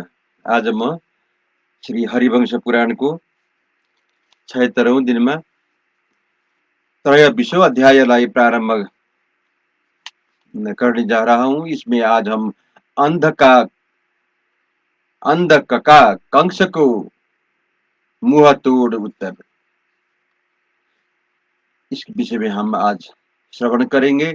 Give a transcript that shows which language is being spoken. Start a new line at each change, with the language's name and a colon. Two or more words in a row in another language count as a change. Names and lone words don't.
Nepali: आज म श्री हरिवंश पुराणको 76औं दिनमा 23वां अध्यायलाई
Hindi: प्रारम्भ करने जा रहा हूँ। इसमें आज हम अंधका कंस को मुंह तोड़ उत्तर, इस विषय में हम आज श्रवण करेंगे।